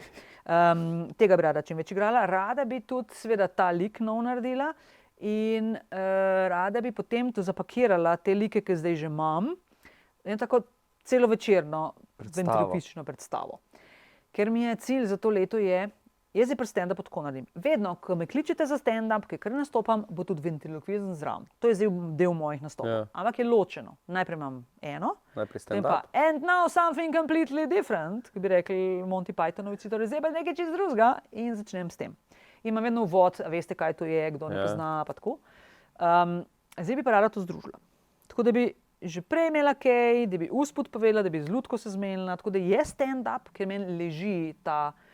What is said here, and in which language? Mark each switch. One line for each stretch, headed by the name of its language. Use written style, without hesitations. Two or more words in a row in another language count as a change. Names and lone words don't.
Slovenian: Tega bi rada čim več igrala. Rada bi tudi seveda ta lik nov naredila in rada bi potem to zapakirala, te like, ki zdaj že imam, in tako celovečerno ventriloquistično predstavo. Ker mi je cilj za to leto je, jaz zdaj pri stand-upu tako naredim. Vedno, ko me kličete za stand-up, kar nastopam, bo tudi ventriloquizem zraven. To je zdaj del mojih nastopov. Ja. Ampak je ločeno. Najprej imam eno, Najprej potem pa stand-up.
English: and now something completely different,
Slovenian: ki bi rekli Monty Pythonovci, torej zdaj pa nekaj čisto drugega in začnem s tem. Imam vedno uvod, a veste, kaj to je, kdo ne Ja. pozna, pa tako. Zdaj bi pa rada to združila. Tako da bi že prej imela kaj, da bi usput povedala, da bi z Ludko se zmenila, tako da je stand-up, ker meni leži ta